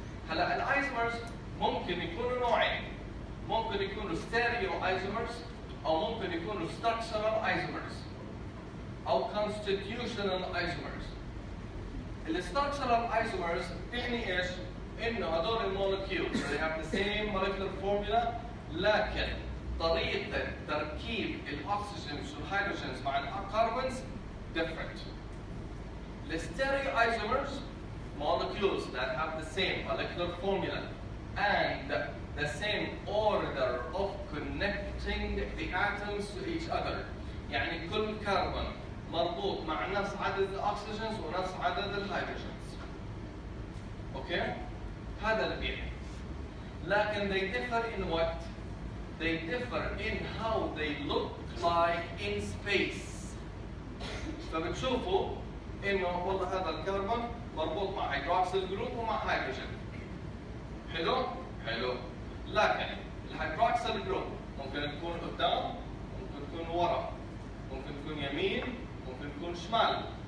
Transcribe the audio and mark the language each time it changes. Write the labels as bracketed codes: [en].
[ar] هلا الايزومرز ممكن يكونوا نوعين. ممكن يكونوا ستيريو ايزومرز، أو ممكن يكونوا ستراكشرال ايزومرز، أو كونستيتيوشنال ايزومرز. الستراكشرال ايزومرز يعني ايش؟ انه هذول المولكيولز [en] they have the same molecular formula، [ar] لكن طريقة تركيب الاكسجينز والهيدروجينز مع الكربونز different. [en] The stereoisomers molecules that have the same molecular formula and the same order of connecting the atoms to each other. [ar] يعني كل كربون مربوط مع نفس عدد الاكسجينز ونفس عدد الهيدروجينز. اوكي؟ هذا اللي بيعني. لكن [en] they differ in what? They differ in how they look like in space. [ar] فبتشوفوا انه والله هذا الكربون مربوط مع هيدروكسيل جروب ومع هيدروجين. حلو؟ حلو. لكن الهيدروكسيل جروب ممكن تكون قدام، ممكن تكون ورا، ممكن تكون يمين، ممكن تكون شمال.